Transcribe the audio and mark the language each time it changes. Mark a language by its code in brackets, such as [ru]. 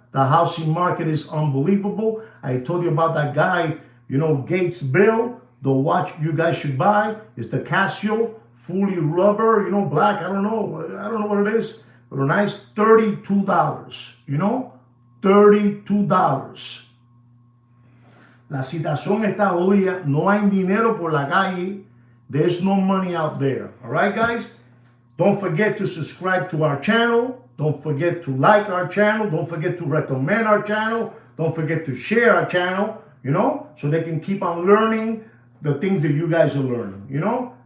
[en] The housing market is unbelievable. I told you about that guy, you know, Gates Bill. The watch you guys should buy is the Casio, fully rubber, you know, black. I don't know what it is, but a nice $32. You know, $32. [es] La situación está jodida. No hay dinero por la calle. [en] There's no money out there. All right, guys? Don't forget to subscribe to our channel. Don't forget to like our channel. Don't forget to recommend our channel. Don't forget to share our channel, you know, so they can keep on learning the things that you guys are learning, you know.